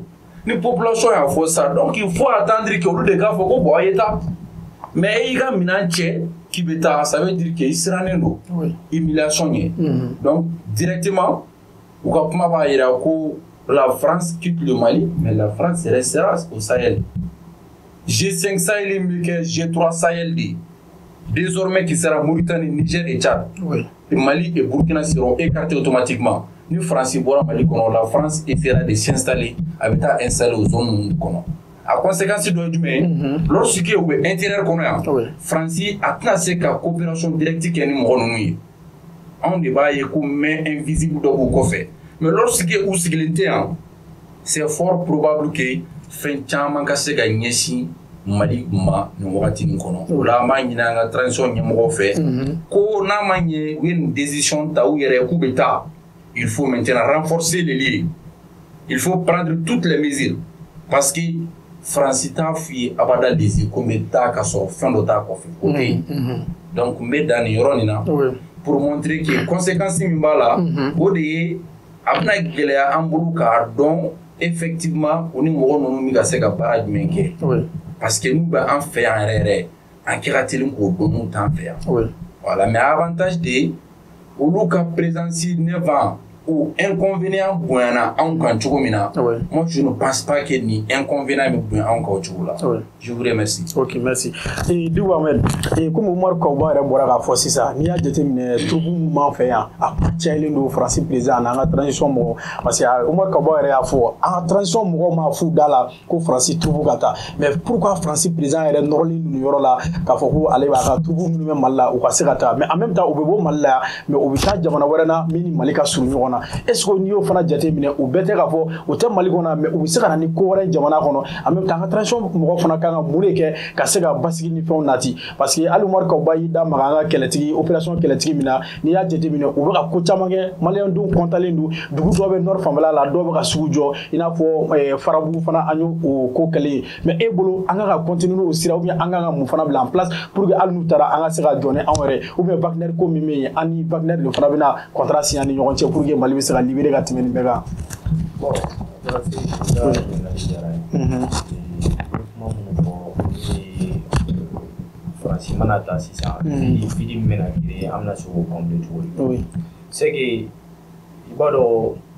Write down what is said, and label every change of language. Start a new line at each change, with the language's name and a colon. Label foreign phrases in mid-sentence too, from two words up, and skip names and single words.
Bambara: ni population y'a fɔ
French: ça donc il faut attendre que
Bambara: olu de k'a fɔ ko bon a ye taa
French: mais
Bambara: i ka minɛn cɛ k'i bɛ taa
French: ça veut dire que
Bambara: i sirannen don
French: humiliation ye donc directement
Bambara: u ka kuma b'a yira ko
French: la France quitte le Mali mais la France restera au Sahel G5 Sahel
Bambara: min bɛ kɛ
French: G3 Sahel de désormais qui sera Mauritanie Niger et Tchad Mali et Burkina seront écartés automatiquement
Bambara: ni France bɔra Mali kɔnɔ
French: la France essaiera de s'installer
Bambara: a bɛ taa
French: installer aux zones
Bambara: ninnu kɔnɔ a conséquence dɔ ye jumɛn ye lorsque u bɛ intérieur kɔnɔ yan France a tɛna se ka
French: coopération directe
Bambara: kɛ ni mɔgɔ ninnu ye anw de b'a ye ko
French: main invisible
Bambara: dɔ b'u kɔfɛ
French: mais lorsque
Bambara: u sigilen tɛ yan
French: c'est fort probable que
Bambara: fɛn caman ka se ka ɲɛsin Mali ma nin wagati nin kɔnɔ o la an b'a ɲini an ka transition ɲɛmɔgɔw fɛ ko n'a ma ɲɛ u ye nin décision ta u yɛrɛ k'u bɛ taa
French: il faut maintenant renforcer les liens il faut prendre toutes les mesures parce que
Bambara: France t'a f'i ye abada désir ko n bɛ taa ka sɔrɔ fɛn dɔ t'a kɔfɛ o tɛ yen donc n bɛ dan nin yɔrɔ nin na
French: pour montrer que conséquence
Bambara: min b'a la o de ye abna gɛlɛya an bolo k'a dɔn effectivement o ni mɔgɔ ninnu bɛ ka se ka baara jumɛn kɛ parce que n'u bɛ an fɛ yan yɛrɛ yɛrɛ an kɛ ka teli k'o dɔn n'u t'an fɛ yan voilà
French: mais avantage de
Bambara: olu ka présence
French: 9 ans ou inconvénient
Bambara: bonyana anw kan cogo min na
French: moi je ne pense pas que
Bambara: ni inconvénient bɛ bonya anw kan o cogo la
French: je vous remercie. Ok, merci.
Bambara: Dicko Ahmed, comme Umar Kawba yɛrɛ bɔra k'a fɔ sisan n'i y'a jateminɛ troupe min b'an fɛ yan a cayalen don Faransi président n'an ka transition mɔgɔ parce que Umar Kawba yɛrɛ y'a fɔ an ka transition mɔgɔw ma fu da la ko Faransi troupe ka taa
French: mais pourquoi
Bambara: Faransi président yɛrɛ nɔrɔlen ninnu yɔrɔ la k'a fɔ ko ale b'a ka troupe minnu bɛ Mali la u ka se ka taa
French: mais en même temps
Bambara: u bɛ bɔ Mali la mais u bɛ taa jamana wɛrɛ na min ni Mali ka surun ɲɔgɔn na
French: est-ce que
Bambara: n'i y'o fana jateminɛ u bɛɛ tɛ k'a fɔ u tɛ Mali kɔnɔ mais u bɛ se ka na ni ko wɛrɛ jamana kɔnɔ
French: en même temps
Bambara: an ka transition mɔgɔ fana kan ka mun de kɛ ka se ka basigi ni fɛnw nati parce que hali Umar Kawba y'i da maga an ka kɛlɛtigi opération kɛlɛtigi min na n'i y'a jateminɛ u bɛ ka ko caman kɛ maliyɛn denw kɔntalen don dugu dɔw bɛ nord fanfɛla la dɔw bɛ ka sugu jɔ i n'a fɔ farabugu fana an y'o ko kɛlɛ ye mais e bolo an kan ka continuer n'o sira
French: ou bien
Bambara: an kan ka mun fana bila
French: en place pour que
Bambara: hali n'u taara an ka se ka jɔ ni anw yɛrɛ
French: ou bien
Bambara: Wagner ko min bɛ yen an ni Wagner de fana bɛna contrat signer ni ɲɔgɔn cɛ
French: pour que
Bambara: Mali bɛ se ka libérer ka tɛmɛ nin bɛɛ kan. Bon, Fransi mana taa sisan fili min bɛna créer an bɛna se k'o combler cogo di
French: c'est que
Bambara: i b'a dɔn